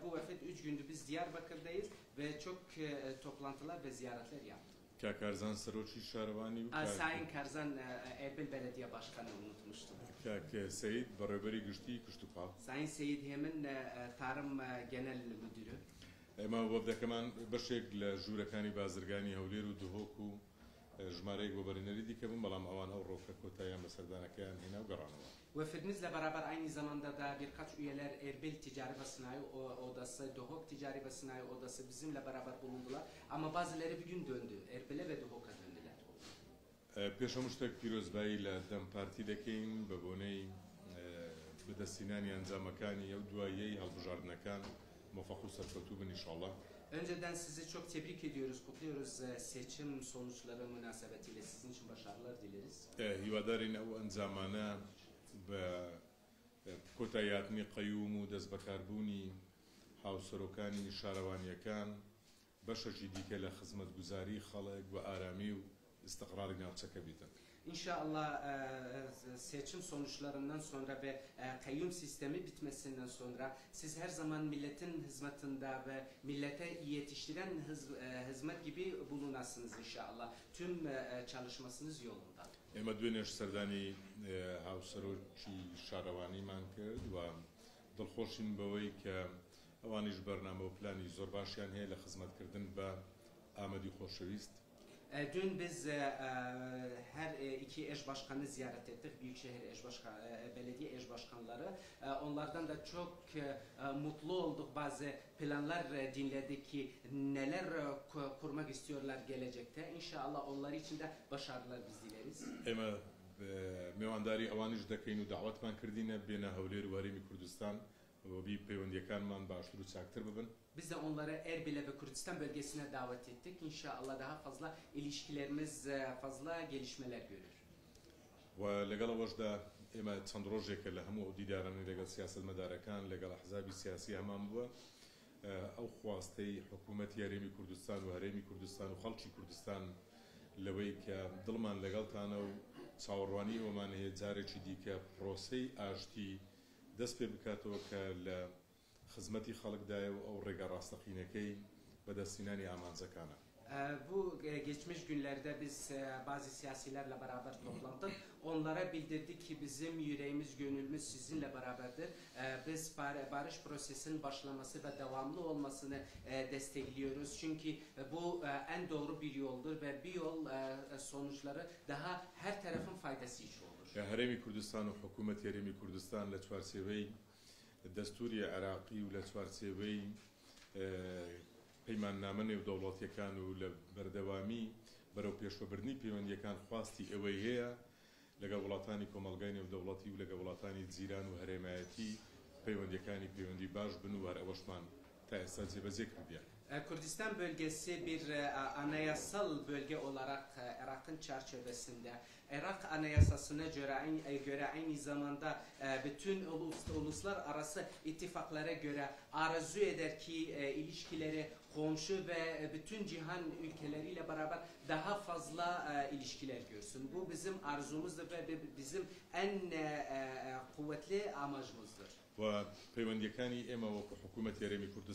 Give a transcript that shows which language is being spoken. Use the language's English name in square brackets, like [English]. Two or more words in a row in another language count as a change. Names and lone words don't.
[Turkish] Bu vefat 3 gündür biz Diyarbakır'dayız ve çok toplantılar ve ziyaretler yaptık. Karzan Saroçi Şarvani Sayın Karzan Erbil Belediye Başkanı unutmuştum. Seyit Baraberi Güçlü Kuştupa. Sayın Seyit Hemin Tarım Genel Müdürü. [Central Kurdish] Ama وەبدە کەمان بەشێک لە ژوورەکانی بازرگانی هەولێر و دهۆک و ژمارەیەک بۆ بەرهێنەری دیکە بوون بەڵام ئەوان ئەو ڕۆکە کۆتاییان بەسەردانەکەیان هێنا و گەڕانەوە. [Turkish] Vefedimizle beraber aynı zamanda da birkaç üyeler Erbil Ticari ve Sanayi Odası, Duhok Ticari ve Sanayi Odası bizimle beraber bulundular. Ama bazıları bugün döndü. Erbil'e ve Duhok'a döndüler. [Central Kurdish] پێشەمشتێک پیرۆزبایی لە دەم پارتی دەکەین بە بۆنەی بەدەستهێنانی ئەنجامەکانی ئەو دواییەی هەڵبژاردنەکان موفق و سەرکەوتوو بن ئینشاءالله. [Turkish] Önceden sizi çok tebrik ediyoruz, kutluyoruz. Seçim sonuçları münasebetiyle sizin için başarılar dileriz. [Central Kurdish] هیوادارین ئەو ئەنجامانە بە کۆتاییاتنی قەیوم و دەست بەکاربوونی هاوسەرۆکانی شارەوانیەکان بەشەکی دیکە لە خزمەتگوزاری خەڵک و ئارامی و استقراری ناوچەکە بیتن. [Turkish] İnşallah seçim sonuçlarından sonra ve kayyum sistemi bitmesinden sonra siz her zaman milletin hizmetinde ve millete yetiştiren hizmet gibi bulunasınız inşallah. Tüm çalışmasınız yolunda. [Central Kurdish] ئێمە دوێنێش سەردانی هاوسەرۆکی شارەوانیمان کرد و دڵخۆشین بەوەی کە ئەوانیش بەرنامە و پلانی زۆر باشیان هەیە لە خزمەتکردن بە ئامەدی خۆشەویست. [Turkish] Dün biz her iki eş başkanı ziyaret ettik. Büyükşehir belediye eş başkanları. Onlardan da çok mutlu olduk. Bazı planlar dinledik ki neler kurmak istiyorlar gelecekte. İnşallah onlar için de başarılar biz dileriz. [Central Kurdish] ئێمە میوانداری ئەوانش دەکەین و داوەتمان کردینە بێنە هەولێر و هەرێمی کوردستان و بی پەیوەندیەکانمان باشتر و چاکتر ببن. [Turkish] Biz de onları Erbil'e ve Kürdistan bölgesine davet ettik. İnşallah daha fazla ilişkilerimiz fazla gelişmeler görür. [Central Kurdish] و لەگەڵ ئەوەشدا ئێمە چەند ڕۆژێکە لە هەموو دیدارانی لەگەڵ سیاسەتمەدارەکان لەگەڵ ئەحزابی سیاسی هەمان بووە ئەو خواستەی حکوومەتی هەرێمی کوردستان و هەرێمی کوردستان و خەڵکی کوردستان لەوەی کە دڵمان لەگەڵتانە و چاوەڕوانی ئەومان هەیە جارێکی دیکە پرۆسەی ئاشتی دەست پێ بکاتەوە کە لە خزمەتی خەڵکدایە و ئەو ڕێگە ڕاستەقینەکەی بەدەستهێنانی ئامانجەکانە. [Turkish] Bu geçmiş günlerde biz bazı siyasilerle beraber toplandık. Onlara bildirdik ki bizim yüreğimiz, gönlümüz sizinle beraberdir. Biz barış prosesinin başlaması ve devamlı olmasını destekliyoruz. Çünkü bu en doğru bir yoldur ve bir yol sonuçları daha her tarafın faydası için olur. [Central Kurdish] هەرێمی کوردستان و حکوومەتی هەرێمی کوردستان لە چوارچێوەی دەستوری عێراقی و لە چوارچێوەی پەیماننامە نێودەوڵەتیەکان و لە بەردەوامی بەرەو پێشوەبردنی پەیوەندیەکان خواستی ئەوەی هەیە لەگەڵ وڵاتانی کۆمەڵگای نێودەوڵەتی و لەگەڵ وڵاتانی جیران و هەرێمایەتی پەیوەندیەکانی پەیوەندی باش بن و هەر ئەوەشمان تا ئێستا جێبەجێ کردیان. [Turkish] Kürdistan bölgesi bir anayasal bölge olarak Irak'ın çerçevesinde, Irak anayasasına göre aynı zamanda bütün uluslararası ittifaklara göre arzu eder ki ilişkileri komşu ve bütün cihan ülkeleriyle beraber daha fazla ilişkiler görsün. Bu bizim arzumuzdur ve bizim en kuvvetli amacımızdır. [Central Kurdish] و پەیوەندیەکانی ئێمە وەکو حکوومەت یاریمی کوردستان